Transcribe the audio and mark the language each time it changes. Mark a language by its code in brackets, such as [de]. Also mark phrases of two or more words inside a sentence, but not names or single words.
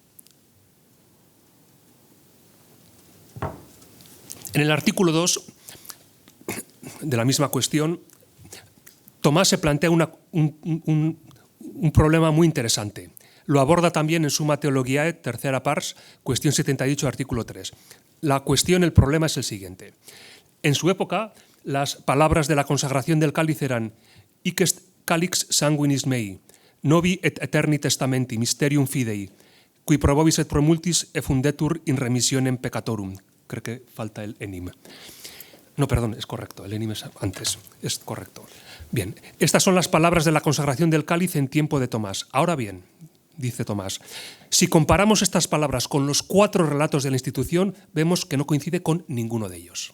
[es] En el artículo 2 de la misma cuestión, Tomás se plantea un problema muy interesante. Lo aborda también en Summa Theologiae, tercera pars, cuestión 78, artículo 3. La cuestión, el problema es el siguiente. En su época, las palabras de la consagración del cáliz eran [la] «Hic est calix sanguinis mei, novi et eterni testamenti, mysterium fidei, qui pro vobis et pro multis effundetur in remissionem peccatorum». [es] Creo que falta el enim. No, perdón, es correcto, el enim es antes, es correcto. Bien, estas son las palabras de la consagración del cáliz en tiempo de Tomás. Ahora bien, dice Tomás. Si comparamos estas palabras con los 4 relatos de la institución, vemos que no coincide con ninguno de ellos.